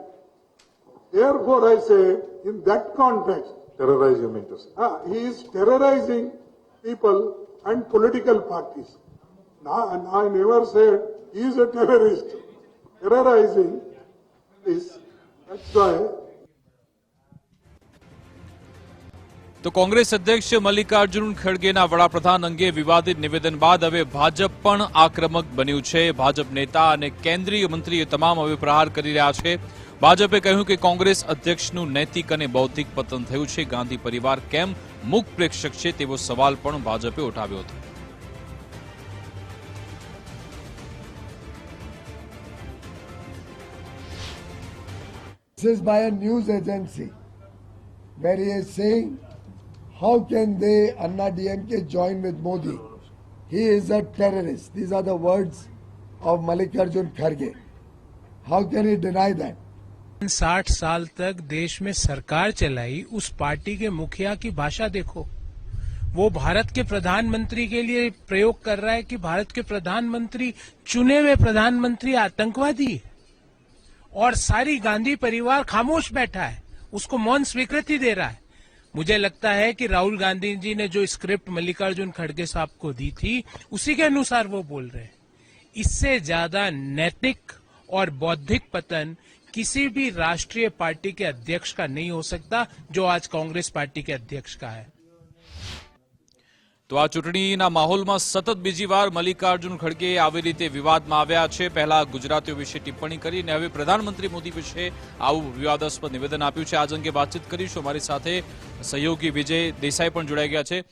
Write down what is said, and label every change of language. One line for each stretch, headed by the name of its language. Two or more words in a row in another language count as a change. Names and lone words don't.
English: Therefore, I say, in that context, Terrorize, you mean to say? he is terrorizing people and political parties. Now, and I never said he is a terrorist. Terrorizing is, that's why.
Gujarati: તો કોંગ્રેસ અધ્યક્ષ મલ્લિકાર્જુન ખડગેના વડાપ્રધાન અંગે વિવાદિત નિવેદન બાદ હવે ભાજપ પણ આક્રમક બન્યું છે। ભાજપ નેતા અને કેન્દ્રીય મંત્રીએ તમામ હવે પ્રહાર કરી રહ્યા છે। ભાજપે કહ્યું કે કોંગ્રેસ અધ્યક્ષનું નૈતિક અને બૌદ્ધિક પતન થયું છે। ગાંધી પરિવાર કેમ મુખ પ્રેક્ષક છે તેવો સવાલ પણ ભાજપે ઉઠાવ્યો હતો।
English: This is by a news agency where he is saying, how can they, Anna DMK, join with Modi? He is a terrorist. These are the words of Mallikarjun Kharge. How can he deny that?
Hindi: 60 साल तक देश में सरकार चलाई, उस पार्टी के मुखिया की भाषा देखो। वो भारत के प्रधानमंत्री के लिए प्रयोग कर रहा है कि भारत के प्रधानमंत्री, चुने हुए प्रधानमंत्री आतंकवादी, और सारी गांधी परिवार खामोश बैठा है, उसको मौन स्वीकृति दे रहा है। मुझे लगता है कि राहुल गांधी जी ने जो स्क्रिप्ट मल्लिकार्जुन खड़गे साहब को दी थी उसी के अनुसार वो बोल रहे हैं। इससे ज्यादा नैतिक और बौद्धिक पतन किसी भी राष्ट्रीय पार्टी के अध्यक्ष का नहीं हो सकता, जो आज कांग्रेस पार्टी के अध्यक्ष का है।
Gujarati: તો આ ચૂંટણીના માહોલમાં સતત બીજી વાર મલ્લિકાર્જુન ખડગે આવી રીતે વિવાદમાં આવ્યા છે। પહેલા ગુજરાતીઓ વિશે ટિપ્પણી કરીને હવે પ્રધાનમંત્રી મોદી વિશે આવું વિવાદાસ્પદ નિવેદન આપ્યું છે। આજ અંગે વાતચીત કરીશું। અમારી સાથે સહયોગી વિજય દેસાઈ પણ જોડાઈ ગયા છે।